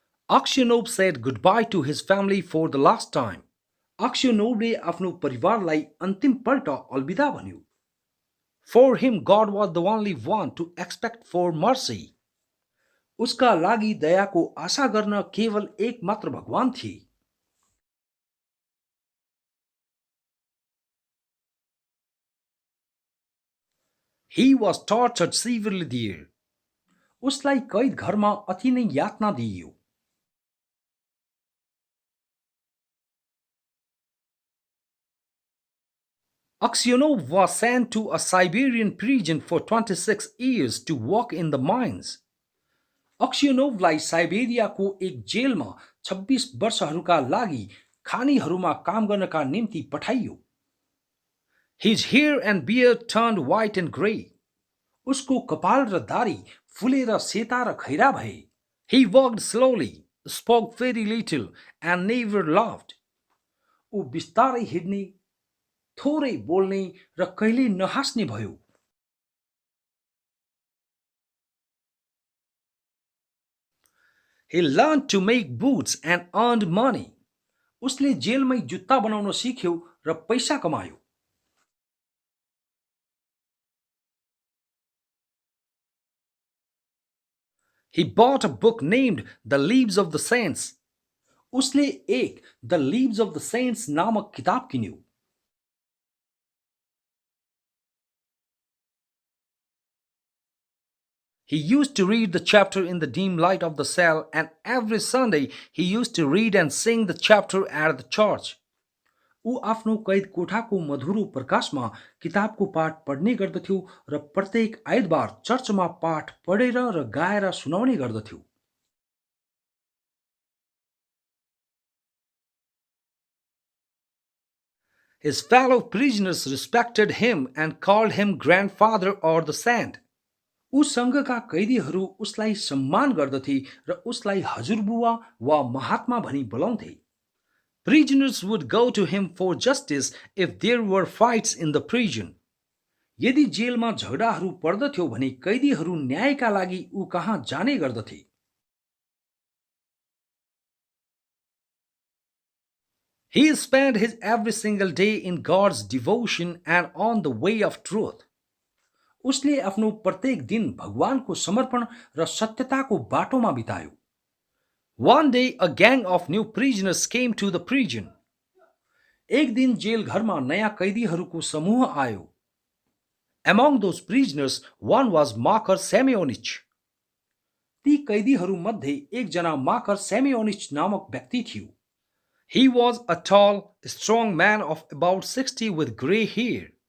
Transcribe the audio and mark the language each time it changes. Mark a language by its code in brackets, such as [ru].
[en] Aksenov said goodbye to his family for the last time. [ne] Aksenovले आफ्नो परिवारलाई अन्तिम पल्ट अलविदा भन्यो। [en] For him, God was the only one to expect for mercy. [ne] उसका लागि दयाको आशा गर्न केवल एक मात्र भगवान थिए। [en] He was tortured severely there. [ne] उसलाई कैद घरमा अति नै यातना दिइयो। [en] Aksenov was sent to a Siberian prison for 26 years to work in the mines. [ne] अक्सियनोभलाई साइबेरियाको एक जेलमा 26 वर्षहरूका लागि खानीहरूमा काम गर्नका निम्ति पठाइयो। [en] His hair and beard turned white and gray. [ne] उसको कपाल र दारी फुलेर सेता र खैरा भए। [en] He walked slowly, spoke very little and never laughed. [ne] ऊ बिस्तारै हिँड्ने, थोरै बोल्ने र कहिल्यै नहाँस्ने भयो। [en] He learned to make boots and earned money. [ne] उसले जेलमै जुत्ता बनाउन सिक्यो र पैसा कमायो। [en] He bought a book named The Lives of the Saints. [ne] उसले एक The Lives of the Saints नामक किताब किन्यो। [en] He used to read the chapter in the dim light of the cell, and every Sunday he used to read and sing the chapter at the church. [ne] ऊ आफ्नो कैद कोठाको मधुरो प्रकाशमा किताबको पाठ पढ्ने गर्दथ्यो र प्रत्येक आइतबार चर्चमा पाठ पढेर र गाएर सुनाउने गर्दथ्यो। [en] His fellow prisoners respected him and called him grandfather or the saint. [ne] उसँगका कैदीहरू उसलाई सम्मान गर्दथे र उसलाई हजुरबुवा वा महात्मा भनी बोलाउँथे। [en] Prisoners would go to him for justice if there were fights in the prison. [ne] यदि जेलमा झगडाहरू पर्दथ्यो भने कैदीहरू न्यायका लागि ऊ कहाँ जाने गर्दथे। [en] He spent his every single day in God's devotion and on the way of truth. [ne] उसले आफ्नो प्रत्येक दिन भगवानको समर्पण र सत्यताको बाटोमा बितायो। [en] One day a gang of new prisoners came to the prison. [ne] एक दिन जेल घरमा नयाँ कैदीहरूको समूह आयो। [en] Among those prisoners one was Makar Semyonich. [ne] ती कैदीहरू मध्ये एकजना माकर सेमियोनिच नामक व्यक्ति थियो। [en] He was a tall, strong man of about 60 with grey hair.